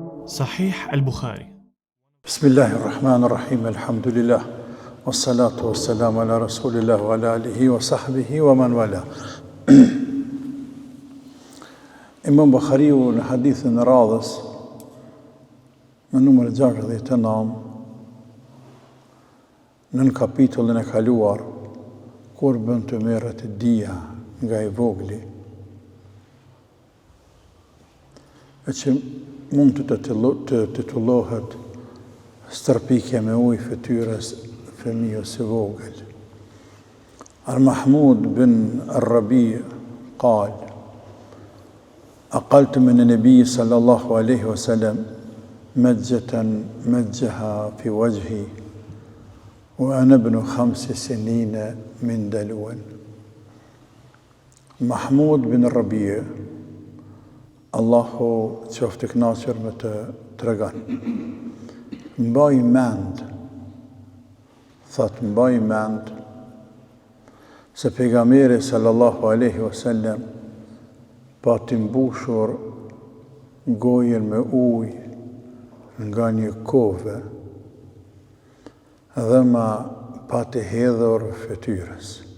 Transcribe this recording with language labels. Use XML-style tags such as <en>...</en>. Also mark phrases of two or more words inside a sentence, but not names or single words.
<ar>Sahih al-Bukhari. بسم الله الرحمن الرحيم الحمد لله والصلاة والسلام على رسول الله وعلى آله وصحبه ومن والاه.</ar> <sq>Imam Bukhariu në hadithin e radhës, në numër 69, në kapitullin e kaluar, kur bën të merret dia nga i vogli, e që mund të titullohet stërpikje me ujë fytyrës fëmijës së vogël.</sq> <ar>Al-Mahmud bin Ar-Rabi' قال أقلت من النبي صلى الله عليه وسلم مجة مجها في وجهي وأنا ابن 5 سنين من دلو.</ar> <sq>Mahmud bin Ar-Rabi' Allahu qoftë i kënaqur me të tregon. Mbaj mend se pejgamberi</sq> <ar>صلى الله عليه وسلم</ar> <sq>pati mbushur gojën me ujë nga një kove dhe ma pati hedhur fytyrës.</sq>